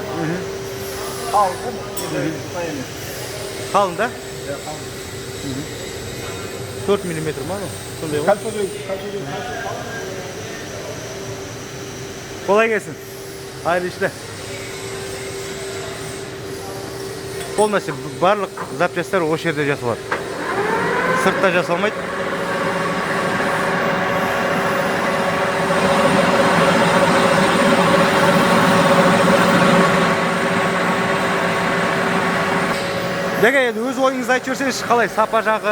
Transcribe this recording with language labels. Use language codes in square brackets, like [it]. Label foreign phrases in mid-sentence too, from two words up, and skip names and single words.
[kk] Қалың. Қалың да? 4 мм ма? Сондай ғой. [tr] Kolay gelsin. Hayırlı işler. [kk] Полностью барлық запчастар осы жерде жасалады. Сыртта жасалмайды. Деге енді өз ойыңызды айтып жіберсеңіз, қалай сапа жағы?